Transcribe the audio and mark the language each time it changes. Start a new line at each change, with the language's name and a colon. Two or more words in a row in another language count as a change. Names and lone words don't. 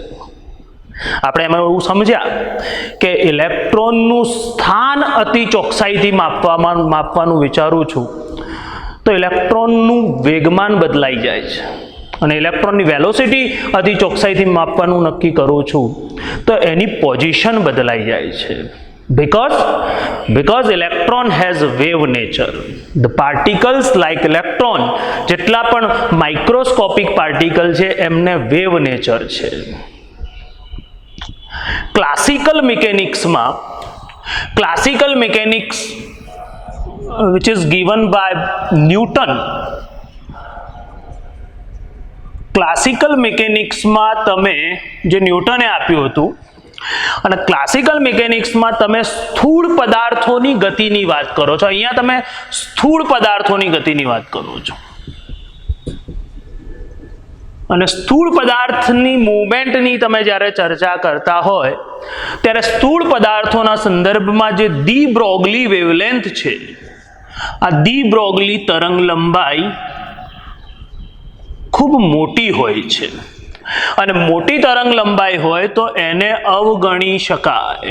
Gujarati: આપણે એમાં એવું સમજ્યા કે ઇલેક્ટ્રોનનું સ્થાન અતિ ચોકસાઈથી માપવાનું વિચારું છું તો ઇલેક્ટ્રોનનું વેગમાન બદલાઈ જાય છે અને ઇલેક્ટ્રોનની વેલોસિટી અતિ ચોકસાઈથી માપવાનું નક્કી કરું છું તો એની પોઝિશન બદલાઈ જાય છે.
English: because electron has wave nature. The particles like electron
Gujarati: જેટલા પણ માઇક્રોસ્કોપિક પાર્ટિકલ છે એમને વેવ નેચર છે.
English: classical mechanics which is given by Newton,
Gujarati: ક્લાસિકલ મિકેનિક્સમાં તમે જે ન્યૂટને આપ્યું હતું અને ક્લાસિકલ મિકેનિક્સમાં તમે સ્થૂળ પદાર્થોની ગતિની વાત કરો છો. અહીંયા તમે સ્થૂળ પદાર્થોની ગતિની વાત કરો છો અને સ્થૂળ પદાર્થની મૂવમેન્ટની તમે જ્યારે ચર્ચા કરતા હોય ત્યારે સ્થૂળ પદાર્થોના સંદર્ભમાં જે ડી બ્રોગલી વેવલેન્થ છે, આ ડી બ્રોગલી તરંગ લંબાઈ ખૂબ મોટી હોય છે અને મોટી તરંગ લંબાઈ હોય તો એને અવગણી શકાય.